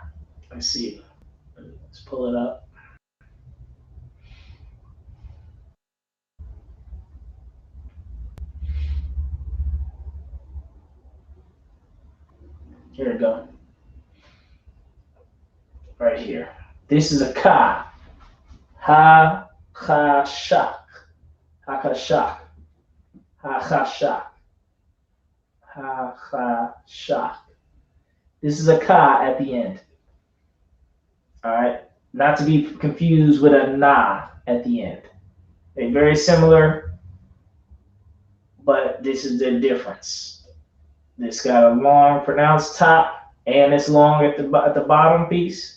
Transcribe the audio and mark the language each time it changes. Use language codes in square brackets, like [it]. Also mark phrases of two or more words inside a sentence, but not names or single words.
[en] Let's see. Let's pull it up. Here we go. Right here. This is a ka. Ha, cha, shak. Ha, cha, shak. Ha, cha, shak. Ha, cha, shak. This is a ka at the end. All right. Not to be confused with a na at the end. They're very similar, but this is the difference. This got a long pronounced top and it's long at the bottom piece.